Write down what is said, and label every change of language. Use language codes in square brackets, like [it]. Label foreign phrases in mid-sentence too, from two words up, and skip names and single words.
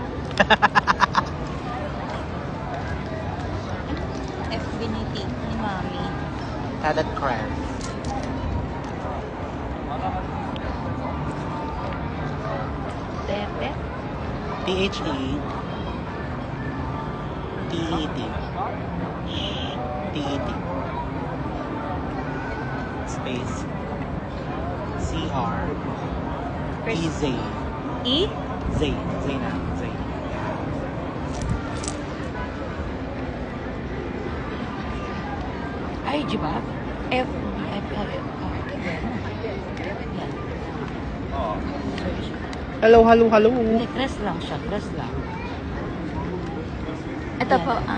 [tl] FB ni Mami. [en] Added crab. Tepe. T-H-E-T-E-T. T-E-T. Space. C-R. E-Z. E? Z. Z na. Z. [tl] Ay, di ba? F. [en] Hello, hello, hello. [tl] Hindi, crest lang siya. Crest lang. Ito po,